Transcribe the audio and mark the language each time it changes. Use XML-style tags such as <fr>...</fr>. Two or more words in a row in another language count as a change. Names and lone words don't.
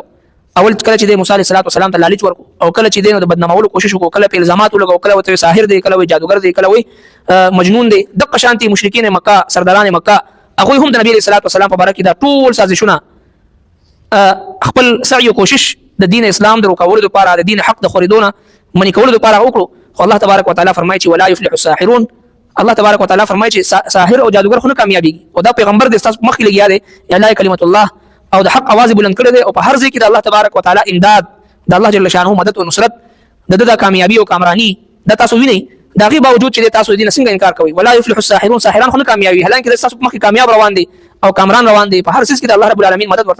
<ps>اول کله چې د موسی</ps> <ar>علیه السلام</ar> <ps>ته لالچ ورکو او کله چې د بدنامولو کوشش وکړو، کله په الزامات ولګو، کله وته ساحر دی، کله وی جادوګر دی، کله وی مجنون دی، دغه شانتي مشرکین مکه سرداران مکه هغه هم د نبی</ps> <ar>علیه السلام</ar> <ps>په باره کې دا ټول سازشونه خپل سعی او کوشش د دین اسلام درو کولو لپاره د دین حق د خریدونه منی کولو لپاره وکړو. خو</ps> <ar>الله تبارک وتعالى</ar> <ps>فرمایي چې</ps> <ar>ولا يفلح الساحرون. الله تبارک وتعالى</ar> <ps>فرمایي چې ساحر او جادوګر خو نه کامیابیږي او دا پیغمبر د تاسو مخکې لګیا دی یا لا کلمت الله او د حق आवाज بلند کړی دی او په هر ځای کې د</ps> <ar>الله تبارک وتعالى</ar> <ps>امداد د</ps> <ar>الله جل شانه</ar> <ps>مدد او نصرت د کامیابی او کامرانی د تاسو ویني. دا غي باوجود چې تاسو دین څنګه انکار کوي.</ps> <ar>ولا يفلح الساحرون،</ar> <ps>ساحران خو نه کامیابي، حالانکه تاسو مخکې کامیاب روان دي او کامران روان دي، په هر څه کې د</ps> <ar>الله رب العالمین</ar> <ps>مدد</ps>